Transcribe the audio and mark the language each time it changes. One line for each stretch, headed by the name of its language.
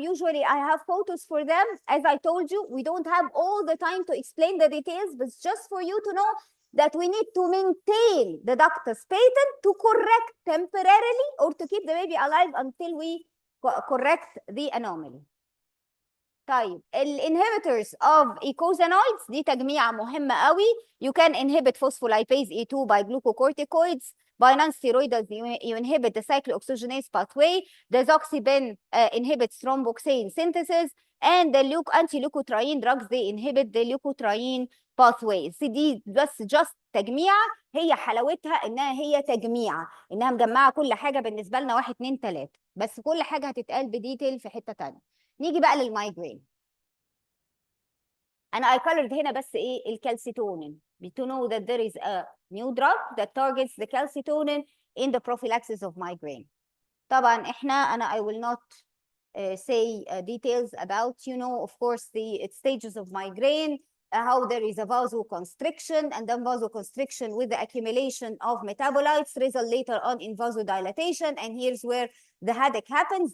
English: Usually I have photos for them. As I told you, we don't have all the time to explain the details, but just for you to know that we need to maintain the ductus patent to correct temporarily or to keep the baby alive until we correct the anomaly.
Arabic: طيب الانهبitors of eicosanoids دي تجميعة مهمة قوي.
English: You can inhibit phospholipase E2 by glucocorticoids. By non-steroidals, you inhibit the cyclooxygenase pathway. The Zoxibin inhibits thromboxane synthesis, and the anti-leukotriene drugs, they inhibit the leukotriene pathways.
Arabic: دي بس just تجميعة. هي حلاوتها انها هي تجميعة، انها مجمعة كل حاجة بالنسبة لنا 1 2 3، بس كل حاجة هتتقال بديتيل في حتة تانية. نيجي بقى للمايجرين. انا
English: I colored
Arabic: هنا بس ايه الكالسيتونين
English: to know that there is a new drug that targets the calcitonin in the prophylaxis of migraine.
Arabic: طبعا انا
English: I will not say details about, of course, the stages of migraine, how there is a vasoconstriction, and then vasoconstriction with the accumulation of metabolites result later on in vasodilatation, and here's where the headache happens.